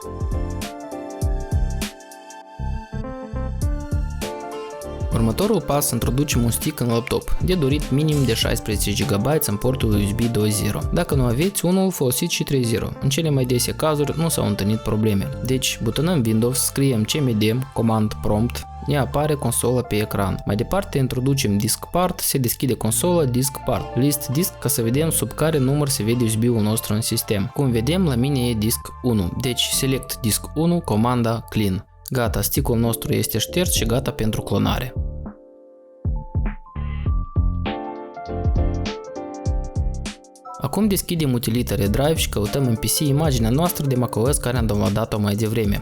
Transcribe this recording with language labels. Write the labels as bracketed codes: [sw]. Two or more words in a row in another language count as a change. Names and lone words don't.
[ro] Următorul pas, introducem un stick în laptop, de dorit minim de 16 GB în portul USB 2.0. Dacă nu aveți unul, folosiți și 3.0. În cele mai dese cazuri nu s-au întâlnit probleme. Deci, butonăm Windows, scriem cmd, [en] command prompt, [ro] ne apare consola pe ecran. Mai departe introducem [en] disk part, [ro] se deschide consola [en] disk part, list disk [ro] ca să vedem sub care număr se vede USB-ul nostru în sistem. Cum vedem, la mine e disk 1, deci [en] select disk 1, [ro] comanda clean. Gata, stick-ul nostru este șters și gata pentru clonare. Acum deschidem utilita Redrive și căutăm în PC imaginea noastră de macOS care am downloadat-o mai devreme.